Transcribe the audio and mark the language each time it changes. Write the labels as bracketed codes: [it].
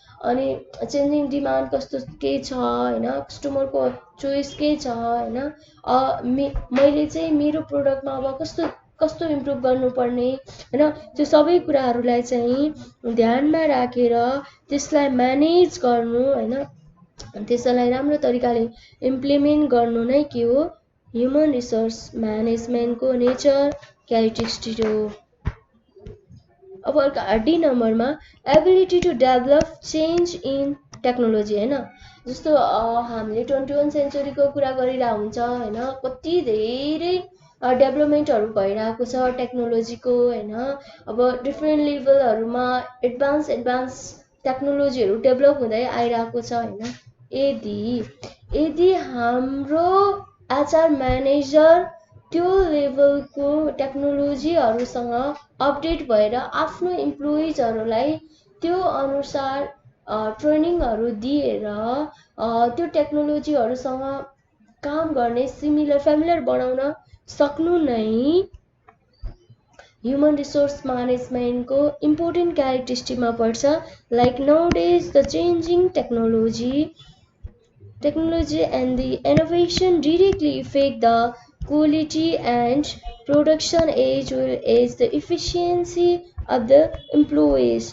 [ne] अनि changing demand कस्तो के छ होइन, कस्टमरको चोइस के छ होइन, मैले चाहिँ मेरो प्रोडक्टमा अब कस्तो इम्प्रुभ गर्नुपर्ने होइन, त्यो सबै कुराहरूलाई चाहिँ ध्यानमा राखेर त्यसलाई म्यानेज गर्नु होइन, त्यसलाई राम्रो तरिकाले इम्प्लिमेन्ट गर्नु नै के हो, ह्युमन रिसोर्स म्यानेजमेन्टको नेचर क्यारेक्टरिस्टिक हो। अब अर्को डी नम्बरमा [en] Ability to develop change in technology हैन। [ne] जस्तो हामीले 21 सेन्चुरीको कुरा गरिरहेको हुन्छ हैन, कति धेरै डेभलपमेन्टहरू भइरहेको छ टेक्नोलोजीको हैन। अब डिफ्रेन्ट लेभलहरूमा एडभान्स टेक्नोलोजीहरू डेभलप हुँदै आइरहेको छ हैन। यदि हाम्रो एचआर म्यानेजर त्यो लेभलको टेक्नोलोजीहरूसँग अपडेट भएर आफ्नो इम्प्लोइजहरूलाई त्यो अनुसार ट्रेनिङहरू दिएर त्यो टेक्नोलोजीहरूसँग काम गर्ने फ्यामिलियर बनाउन सक्नु नै ह्युमन रिसोर्स म्यानेजमेन्टको इम्पोर्टेन्ट क्यारेक्टरिस्टिकमा पर्छ। [en] Like nowadays the changing technology and the innovation directly affect the quality and production as well as the efficiency of the employees.